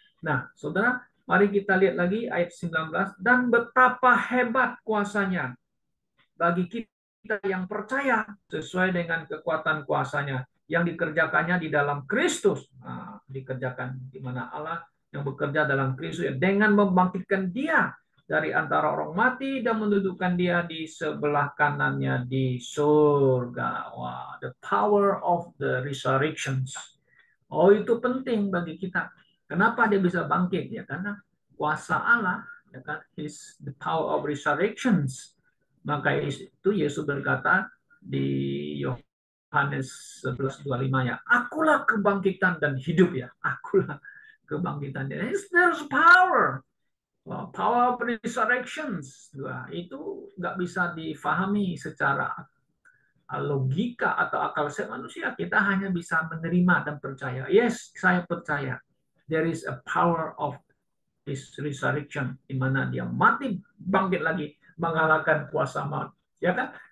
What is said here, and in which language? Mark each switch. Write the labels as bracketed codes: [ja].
[id] Nah, saudara, mari kita lihat lagi ayat 19, dan betapa hebat kuasanya bagi kita yang percaya sesuai dengan kekuatan kuasanya yang dikerjakannya di dalam Kristus. Nah, dikerjakan di mana Allah yang bekerja dalam Kristus dengan membangkitkan dia dari antara orang mati dan mendudukkan dia di sebelah kanannya di surga. [en] Wah, the power of the resurrections. [id] Oh, itu penting bagi kita. Kenapa dia bisa bangkit? Ya, karena kuasa Allah, ya kan, [en] is the power of resurrections. [id] Maka itu Yesus berkata di Yohanes 11:25 ya, akulah kebangkitan dan hidup ya. Akulah kebangkitan. [en] There's power. Power of resurrections. [id] Itu nggak bisa difahami secara logika atau akal sehat manusia. Kita hanya bisa menerima dan percaya. Yes, saya percaya. [en] There is a power of his resurrection, [id] di mana dia mati bangkit lagi mengalahkan kuasa maut. Ya kan?